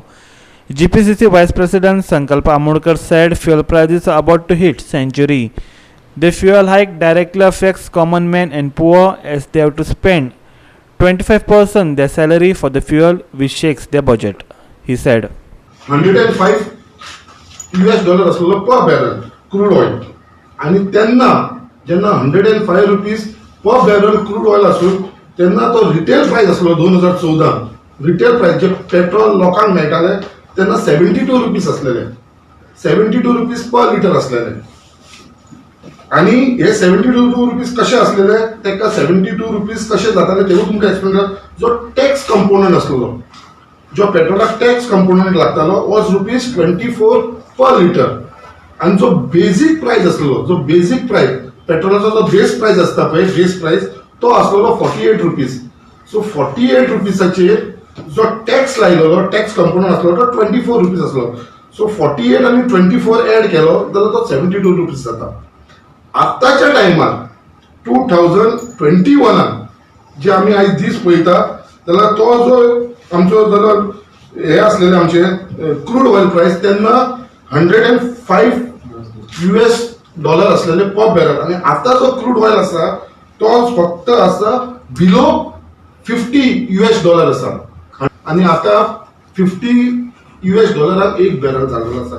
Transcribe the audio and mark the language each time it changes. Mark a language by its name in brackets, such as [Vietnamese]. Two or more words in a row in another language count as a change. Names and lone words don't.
[English] GPCC Vice President Sankalpa Amodkar said fuel prices are about to hit century. The fuel hike directly affects common men and poor as they have to spend 25% their salary for the fuel, which shakes their budget, he said. [Konkani] $105 असलेलो [English] per barrel crude oil [Konkani] आणि त्यांना जेव्हा 105 [English] rupees per barrel crude oil [Konkani] असून त्यांना तो [English] retail price [Konkani] असलो 2014 [English] retail price [Konkani] जे पेट्रोल लोकांक मेळटाले त्यांना 72 रुपीज असलेले 72 [English] rupees per liter [Konkani] असलेले आणि हे 72 रुपीज कसे असलेले तेका 72 रुपीज कसे जाताले ते तुमका एक्सप्लेन कर. जो [English] tax component [Konkani] असलो जो पेट्रोलाक [English] tax component [Konkani] लागतालो [English] was ₹24 per liter [Konkani] आणि जो [English] basic price [Konkani] असलो जो [English] basic price [Konkani] पेट्रोलाचो जो [English] base price [Konkani] असता पळय [English] base price [Konkani] तो असलो 48 रुपीज. सो 48 रुपीसाचेर जो टॅक्स लायलो [English] tax component [Konkani] असलो तो 24 रुपीज असलो. सो 48 आणि 24 ऍड केलो जाल्यार तो 72 रुपीज जाता. आताच्या टायमार 2021 जे आम्ही आज दीस पळयता जाल्यार तो जो आमचो जाल्यार हे असलेले आमचे [English] crude oil price [Konkani] तेन्ना $105 असलेले [English] per barrel [Konkani] आणि आता जो [English] crude oil [Konkani] आसा तो फक्त आसा बिलो $50 आसा आणि आता $50 एक बॅरल जाल्लो आसा.